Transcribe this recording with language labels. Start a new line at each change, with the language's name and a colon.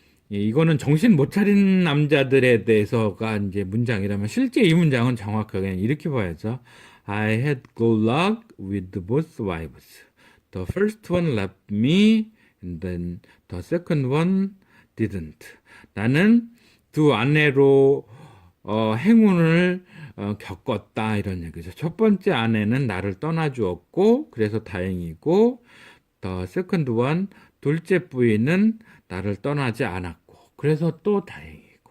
Korean: 이거는 정신 못 차린 남자들에 대해서가 이제 문장이라면 실제 이 문장은 정확하게 이렇게 봐야죠.
English: I had good luck with both wives. The first one left me and then the second one didn't.
Korean: 나는 두 아내로 행운을 겪었다 이런 얘기죠. 첫 번째 아내는 나를 떠나주었고 그래서 다행이고
English: the second one,
Korean: 둘째 부인은 나를 떠나지 않았고 그래서 또 다행이고.